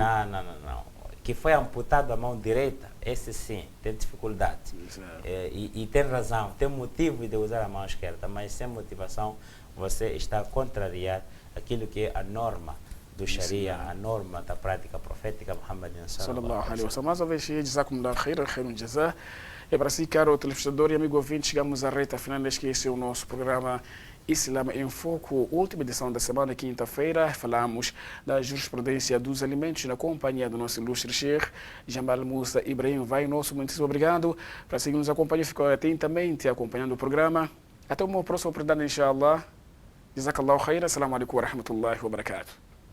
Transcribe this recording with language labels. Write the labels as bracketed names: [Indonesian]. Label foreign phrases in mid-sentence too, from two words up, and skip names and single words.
[Portuguese] Não. Que foi amputado a mão direita, esse sim, tem dificuldade. E tem razão, tem motivo de usar a mão esquerda, mas sem motivação você está a contrariar aquilo que é a norma do Sharia, a norma da prática profética Muhammad [Arabic] صلى الله عليه wasallam. [Portuguese] Mais uma vez, [Arabic] جزاكم الله خيرا جزاء. [Portuguese] E para si, caro telespectador e amigo ouvinte, chegamos à reta final deste que esse é o nosso programa Islã em Foco, última edição da semana, quinta-feira. Falamos da jurisprudência dos alimentos na companhia do nosso ilustre Sheikh Jamal Musa Ibrahim. Nosso muitíssimo obrigado. Para seguir nos acompanhar, ficou atentamente acompanhando o programa. Até uma próxima oportunidade, inshallah. [Arabic] جزاك الله خيرا. السلام عليكم ورحمة الله وبركاته.